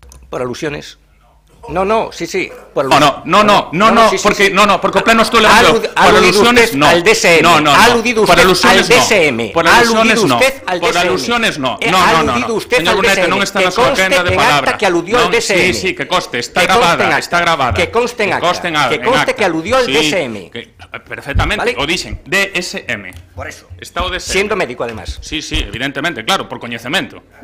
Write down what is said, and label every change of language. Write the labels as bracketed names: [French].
[Spanish] Por alusiones. No, sí. Por [Galician] porque o pleno estou levando por alusiones no. [Spanish] Al DSM. No. Ha aludido usted al DSM. Por alusiones no. [Galician] Señor Brunete, non está na súa quenda de palabra. [Spanish] Que aludió al DSM. Sí, que conste, está grabada. Que conste en acta. Que conste que aludió al DSM. [Galician] Perfectamente, o dixen, DSM. [Spanish] Por eso. [Galician] Está o DSM. [Spanish] Siendo médico, además. [Galician] Sí, evidentemente, claro, por coñecemento.